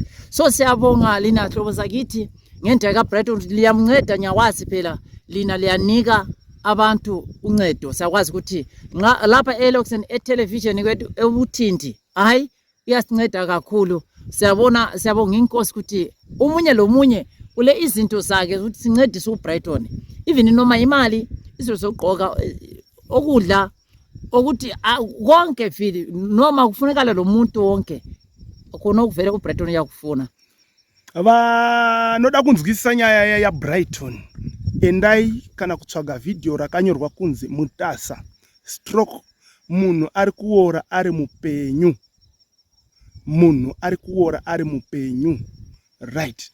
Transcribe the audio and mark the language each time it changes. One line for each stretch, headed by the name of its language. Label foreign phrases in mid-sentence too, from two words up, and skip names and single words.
North Ndebele: So siyabonga lina hlobo zakithi ngendaba kaBrighton, liyamnceda nyawazi phela lina liyanika abantu uncedo. Siyakwazi ukuthi lapha eLoxen etelevision kwethu eUtindi hayi iyasinceda kakhulu. Siyabonga inkosi ukuthi umunye lomunye ule izinto zakhe ukuthi sincedise uBrighton, even noma imali, izinto zokugqoka, okudla, ukuthi konke vile noma kufunekala lo muntu wonke khona ukuvela uBrighton yakufuna.
Shona: Vanoda kunzwisisa nyaya yaBrighton, endai kana kutsvaga video rakanyorwa kunzi Mutasa stroke munhu ari kuora ari mupenyu. munhu ari kuora ari mupenyu, right?